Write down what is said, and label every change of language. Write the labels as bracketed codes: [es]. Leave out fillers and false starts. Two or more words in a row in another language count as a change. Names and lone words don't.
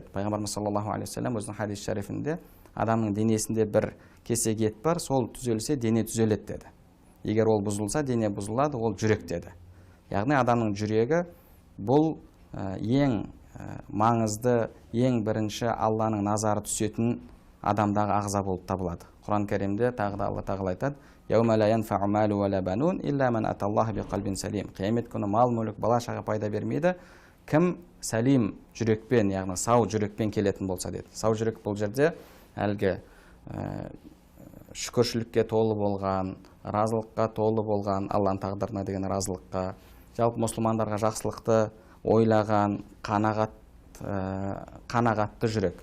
[kk] Пайғамбарымыз [ar] صلى الله عليه وسلم [kk] өзінің хадис шарифінде адамның денесінде бір кесек ет бар, сол түзелсе дене түзеледі деді. Егер ол бұзылса, дене бұзылады, ол жүрек деді. Яғни адамның жүрегі бұл ең маңызды, ең бірінші Алланың назары түсетін адамдағы ағза болып табылады. Құран кәрімде тағы да Алла тағала айтады: [ar] «يوم لا ينفع مال ولا بنون إلا من أتى الله بقلب سليم». [kk] Қиямет күні мал мүлік, бала шаға пайда бермейді, кім салим жүрекпен, яғни сау жүрекпен келетін болса деді. Сау жүрек бұл жерде әлгі шүкіршілікке толы болған, разылыққа толы болған, Алланың тағдырына деген разылыққа, жалпы мұсылмандарға жақсылықты ойлаған, қанағатты жүрек.